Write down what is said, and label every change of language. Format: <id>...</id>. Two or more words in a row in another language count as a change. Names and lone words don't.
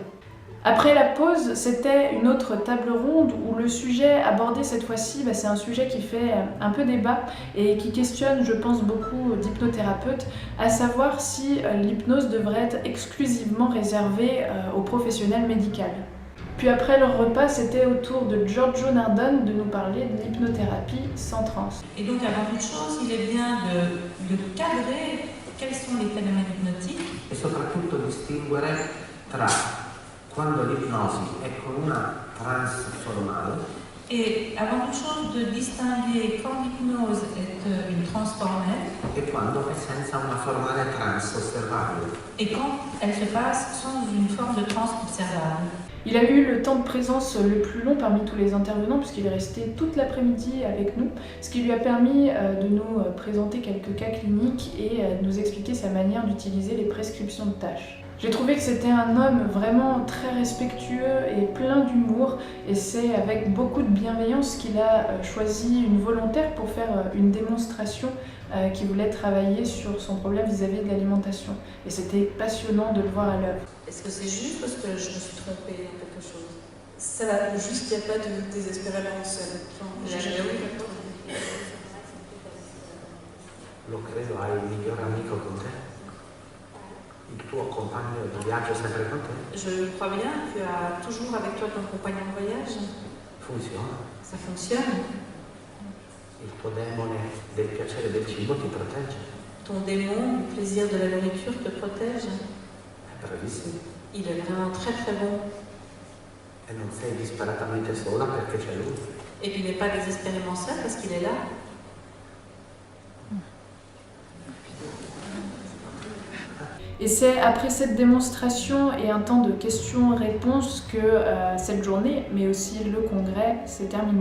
<fr>Après la pause, c'était une autre table ronde où le sujet abordé cette fois-ci, c'est un sujet qui fait un peu débat et qui questionne, je pense, beaucoup d'hypnothérapeutes, à savoir si l'hypnose devrait être exclusivement réservée aux professionnels médicaux. Puis après leur repas, c'était au tour de Giorgio Nardone de nous parler de l'hypnothérapie sans transe. Et donc avant toute chose, il est bien de cadrer quels sont les phénomènes hypnotiques.</fr> <it>E soprattutto distinguere tra quando l'ipnosi è con una trance formale.</it> <fr>Et avant toute chose, de distinguer quand l'hypnose est une transe formelle</fr> <it>e quando è senza una formale trance osservabile.</it> <fr>Et quand elle se passe sans une forme de transe observable. Il a eu le temps de présence le plus long parmi tous les intervenants puisqu'il est resté toute l'après-midi avec nous, ce qui lui a permis de nous présenter quelques cas cliniques et de nous expliquer sa manière d'utiliser les prescriptions de tâches. J'ai trouvé que c'était un homme vraiment très respectueux et plein d'humour et c'est avec beaucoup de bienveillance qu'il a choisi une volontaire pour faire une démonstration qui voulait travailler sur son problème vis-à-vis de l'alimentation. Et c'était passionnant de le voir à l'œuvre. Est-ce que c'est juste parce que je me suis trompée en quelque chose? Ça va, juste qu'il n'y a pas de désespérément seul. J'ai jamais eu</fr> <it>Lo credo, hai il migliore amico con te? Il tuo compagno di viaggio sempre con te?</it> <fr>Je crois bien, tu as toujours avec toi ton compagnon de voyage.</fr> <it>Funziona.</it> <fr>Ça fonctionne.</fr> <it>Il tuo demone del piacere del cibo ti protegge.</it> <fr>Ton démon, le plaisir de la nourriture te protège.</fr> <it>Bravissimo.</it> <fr>Il est vraiment très très bon.</fr> <it>E non sei disperatamente sola perché c'è lui.</it> <fr>Et tu n'es pas désespérément seul parce qu'il est là. Et c'est après cette démonstration et un temps de questions-réponses que cette journée, mais aussi le congrès, s'est terminé.</fr>